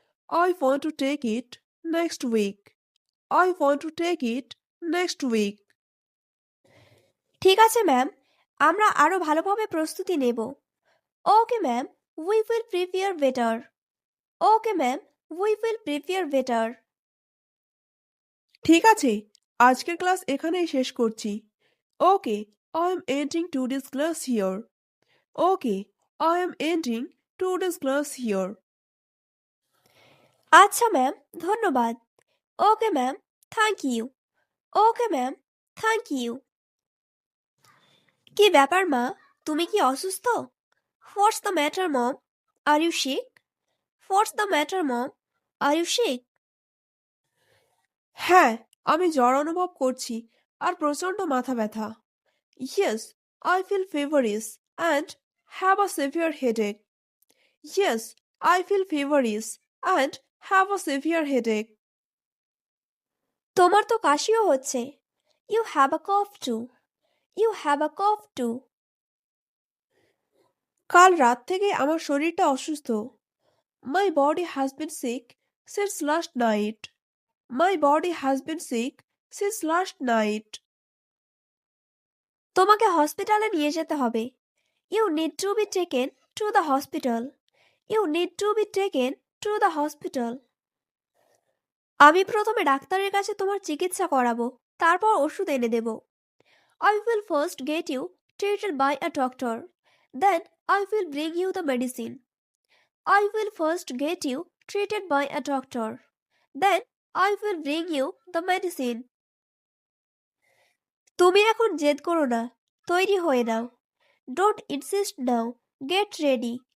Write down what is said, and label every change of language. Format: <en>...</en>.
<en>I want to take it next week. I want to take it next week.</en> <bn>ঠিক আছে ma'am, আমরা আরো ভালোভাবে প্রস্তুতি নেব।</bn> <en>Okay ma'am, we will prepare better. Okay ma'am, we will prepare better.</en> <bn>ঠিক আছে, আজকের ক্লাস এখানেই শেষ করছি।</bn> <en>Okay, I am ending today's class here. Okay, I am ending today's class here.</en> <bn>আচ্ছা ম্যাম, ধন্যবাদ।</bn> <en>Okay ma'am, thank you. Okay ma'am, thank you.</en> <bn>কি ব্যাপার মা, তুমি কি অসুস্থ?</bn> <en>What's the matter mom? Are you sick? What's the matter mom? Are you sick?</en> <bn>হ্যাঁ, আমি জ্বর অনুভব করছি আর প্রচণ্ড মাথা ব্যথা।</bn> <en>Yes, I feel feverish and have a severe headache. Yes, I feel feverish and have a severe headache.</en> <bn>তোমার তো কাশিও হচ্ছে।</bn> <en>You have a cough too. You have a cough too.</en> <bn>কাল রাত থেকে আমার শরীরটা অসুস্থ।</bn> <en>My body has been sick since last night. My body has been sick since last night.</en> <bn>তোমাকে হসপিটালে নিয়ে যেতে হবে।</bn> <en>You need to be taken to the hospital. You need to be taken to the hospital.</en> <bn>আমি প্রথমে ডাক্তারের কাছে তোমার চিকিৎসা করাবো, তারপর ওষুধ এনে দেব।</bn> <en>I will first get you treated by a doctor. Then I will bring you the medicine. I will first get you treated by a doctor. Then I will bring you the medicine.</en> <bn>তুমি এখন জেদ করো না, তৈরি হয়ে নাও।</bn> <en>Don't insist now, get ready.</en>